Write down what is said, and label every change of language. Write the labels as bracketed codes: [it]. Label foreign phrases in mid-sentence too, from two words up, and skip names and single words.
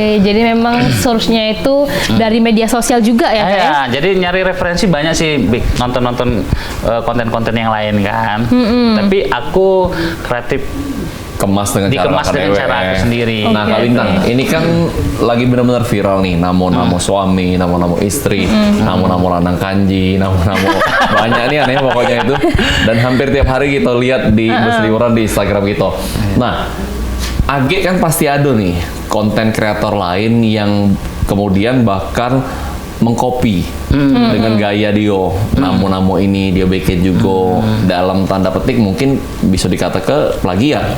[id] Jadi memang source-nya itu dari media sosial juga ya, Kak? Ya, jadi nyari referensi banyak sih, nonton-nonton konten-konten yang lain kan. Tapi aku kreatif dikemas dengan cara aku sendiri. Nah, Kak Bintang, ini kan lagi benar-benar viral nih, namo-namo suami, namo-namo istri, namo-namo lanang kanji, namo-namo banyak nih aneh pokoknya itu. Dan hampir tiap hari kita lihat di berseliweran di Instagram kita. Nah, Age kan pasti ada nih konten kreator lain yang kemudian bahkan mengcopy dengan gaya dia, namo-namo ini dia bikin juga dalam tanda petik mungkin bisa dikata ke plagiat.